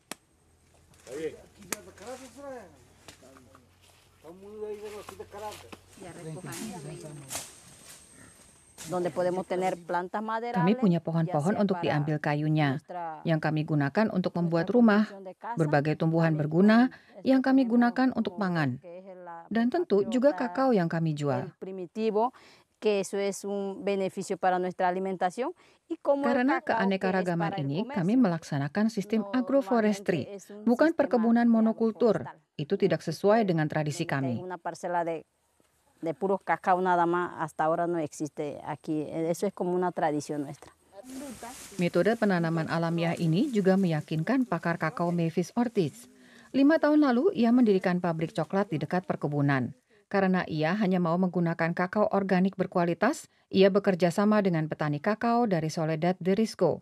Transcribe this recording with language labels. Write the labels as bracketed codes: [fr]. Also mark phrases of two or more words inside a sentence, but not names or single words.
[id] Kami punya pohon-pohon untuk diambil kayunya, yang kami gunakan untuk membuat rumah, berbagai tumbuhan berguna yang kami gunakan untuk pangan, dan tentu juga kakao yang kami jual. Karena keanekaragaman ini, kami melaksanakan sistem agroforestry, bukan perkebunan monokultur. Itu tidak sesuai dengan tradisi kami. [es] De puros cacao nada más hasta ahora no existe aquí. Eso es como una tradición nuestra. [id] Metode penanaman alamiah ini juga meyakinkan pakar kakao Mavis Ortiz. 5 tahun lalu, ia mendirikan pabrik coklat di dekat perkebunan. Karena ia hanya mau menggunakan kakao organik berkualitas, ia bekerja sama dengan petani kakao dari Soledad de Risco.